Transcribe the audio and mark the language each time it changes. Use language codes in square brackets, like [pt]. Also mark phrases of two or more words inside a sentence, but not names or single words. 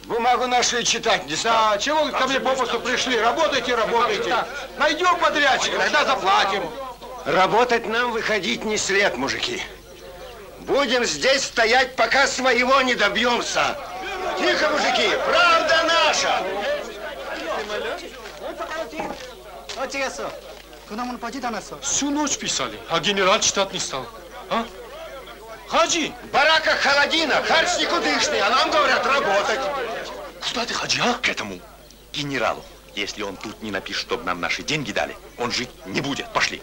[ru] Бумагу нашу читать не стал. Да, чего вы ко мне попусту пришли? Работайте, работайте. Найдем подрядчика, тогда заплатим. Работать нам выходить не след, мужики. Будем здесь стоять, пока своего не добьемся. Тихо, мужики, правда наша. [ko] 어찌겠어? 그놈은 보지도 않았어. [ru] Всю ночь писали, а генерал читать не стал. А? Хаджи! В бараках холодина, харч никудышный, а нам говорят работать. Куда ты, Хаджи, а? К этому генералу. Если он тут не напишет, чтобы нам наши деньги дали, он жить не будет. Пошли.